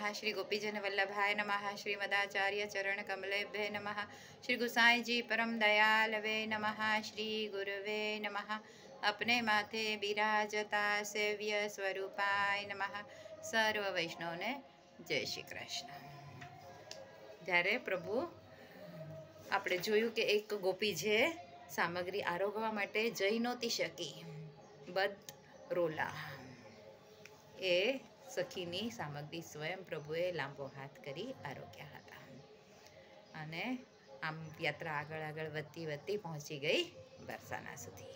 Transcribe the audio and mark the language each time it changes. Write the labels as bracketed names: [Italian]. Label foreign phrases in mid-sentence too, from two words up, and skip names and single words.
[Sanskrit] श्री गोपीजन वल्लभाय नमः। श्री मदाचार्य चरण कमलेभ्ये नमः। श्री गुसाई जी परम दयालवे नमः। श्री गुरुवे नमः। [Hindi] अपने माथे बिराजता [Sanskrit] सेव्य स्वरूपाय नमः। [Gujarati] સર્વ વૈષ્ણવ ને જય શ્રી કૃષ્ણ। ત્યારે પ્રભુ આપણે જોયું કે એક ગોપી જે સામગ્રી આરોગવા માટે જઈ નહોતી શકી, બદ રોલા, એ સખીની સામગ્રી સ્વયં પ્રભુએ લાંબો હાથ કરી આરોગ્યા હતા અને આમ યાત્રા આગળ આગળ વધતી વધતી પહોંચી ગઈ બરસાના સુધી.